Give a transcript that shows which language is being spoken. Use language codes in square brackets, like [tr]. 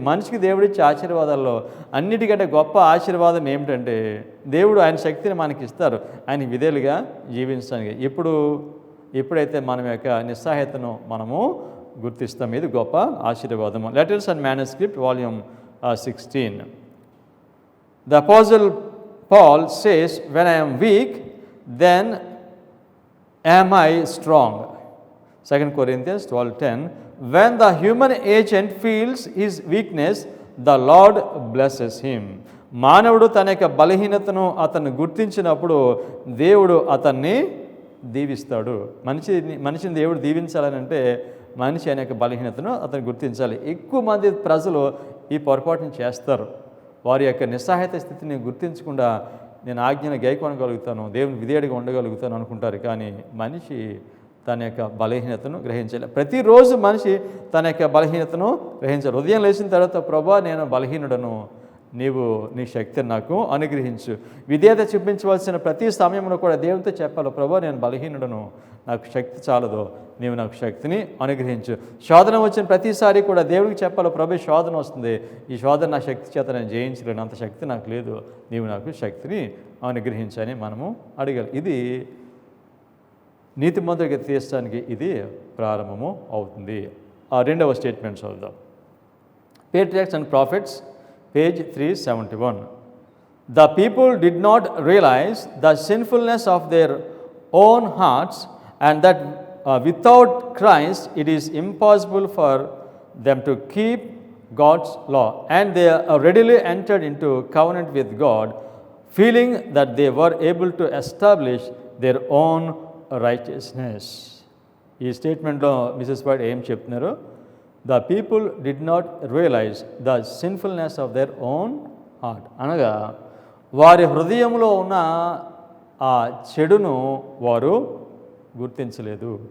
[te] మనిషికి దేవుడిచ్చే ఆశీర్వాదాల్లో అన్నిటికంటే గొప్ప ఆశీర్వాదం ఏమిటంటే దేవుడు ఆయన శక్తిని మనకి ఇస్తారు ఆయన విధేయులుగా జీవించడానికి. ఎప్పుడైతే మన యొక్క నిస్సహాయతను మనము గుర్తిస్తాం, ఇది గొప్ప ఆశీర్వాదము. [en] Letters and manuscript volume 16. The Apostle Paul says, when I am weak, then am I strong. 2 Corinthians 12:10. When the human agent feels his weakness, the Lord blesses him. [te] మానవుడు తన యొక్క బలహీనతను అతన్ని గుర్తించినప్పుడు దేవుడు అతన్ని దీవిస్తాడు. మనిషిని దేవుడు దీవించాలని అంటే మనిషి అనే బలహీనతను అతను గుర్తించాలి. ఎక్కువ మంది ప్రజలు ఈ పొరపాటును చేస్తారు. వారి యొక్క నిస్సహాయత స్థితిని గుర్తించకుండా నేను ఆజ్ఞను గైకొనగలుగుతాను, దేవుని విధేయుడిగా ఉండగలుగుతాను అనుకుంటారు. కానీ మనిషి తన యొక్క బలహీనతను గ్రహించాలి. ప్రతిరోజు మనిషి తన యొక్క బలహీనతను గ్రహించాలి. ఉదయం లేచిన తర్వాత ప్రభా నేను బలహీనుడను, నీవు నీ శక్తిని నాకు అనుగ్రహించు. విధేయత చూపించవలసిన ప్రతి సమయంలో కూడా దేవునితో చెప్పాలి, ప్రభా నేను బలహీనుడను, నాకు శక్తి చాలదు, నీవు నాకు శక్తిని అనుగ్రహించు. శోధన వచ్చిన ప్రతిసారి కూడా దేవునికి చెప్పాలి, ప్రభు శోధన వస్తుంది, ఈ శోధన నా శక్తి చేత నేను జయించలేను, అంత శక్తి నాకు లేదు, నీవు నాకు శక్తిని అనుగ్రహించని మనము అడగాలి. ఇది నీతిమంతుడిగా తీర్చడానికి ఇది ప్రారంభము అవుతుంది. ఆ 2వ స్టేట్మెంట్ చదువుదాం. Patriarchs and Prophets, [en] పేజ్ 371. The people did not realize the sinfulness of their own hearts, and that without Christ it is impossible for them to keep God's law. And they readily entered into covenant with God, feeling that they were able to establish their own righteousness. [te] ఈ స్టేట్మెంట్లో Mrs white ఏం చెప్తున్నారు? [en] the people did not realize the sinfulness of their own heart, [te] అనగా వారి హృదయంలో ఉన్న ఆ చెడును వారు గుర్తించలేదు.